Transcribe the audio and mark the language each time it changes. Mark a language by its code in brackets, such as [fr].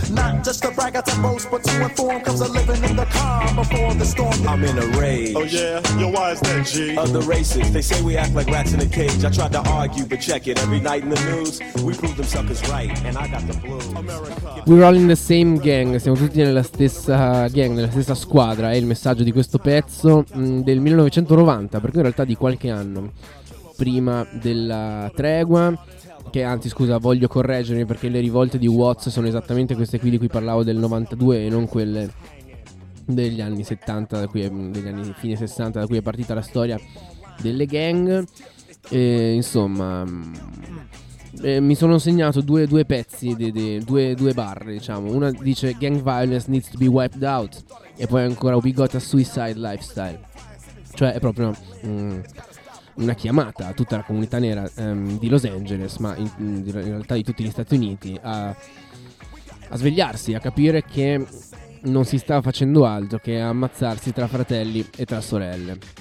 [en] Not just to brag at the most, but to inform comes a living in the calm before the storm. I'm in a rage. Oh yeah? Yo, why is that, G? Of the races, they say we act like rats in a cage. I tried to argue, but check it. Every night in the news, we prove them suckers right, and I got the blues. America. We're all in the same gang. [it] Siamo tutti nella stessa gang, nella stessa squadra, è il messaggio di questo pezzo del 1990, perché in realtà di qualche anno prima della tregua, che anzi scusa, voglio correggermi perché le rivolte di Watts sono esattamente queste qui di cui parlavo del 92 e non quelle degli anni 70, da cui è, degli anni fine 60, da cui è partita la storia delle gang. E insomma, mi sono segnato due pezzi, due barre, diciamo. Una dice [en] gang violence needs to be wiped out, [it] e poi ancora [en] we got a suicide lifestyle. [it] Cioè è proprio una chiamata a tutta la comunità nera di Los Angeles, ma in realtà di tutti gli Stati Uniti, a svegliarsi, a capire che non si sta facendo altro che ammazzarsi tra fratelli e tra sorelle.